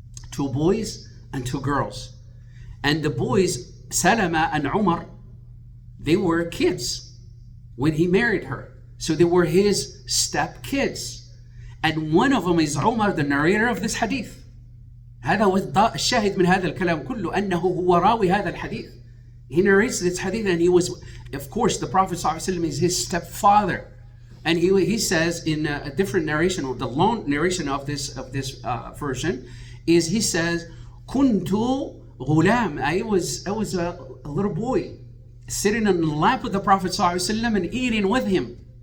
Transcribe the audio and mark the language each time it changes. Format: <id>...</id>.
<en>2 boys and 2 girls. And the boys, Salama and Umar, they were kids when he married her. So they were his step kids. And one of them is Umar, the narrator of this hadith.</en> <ar>هذا هو الشاهد من هذا الكلام كله أنه هو راوي هذا الحديث.</ar> <en>He narrates this hadith, and he was, of course, the Prophet ﷺ is his stepfather. And he says in a different narration, or the long narration of this version, is he says,</en> <ar>Kuntu ghulam.</ar> <en>I was a little boy sitting on the lap of the Prophet ﷺ and eating with him.</en>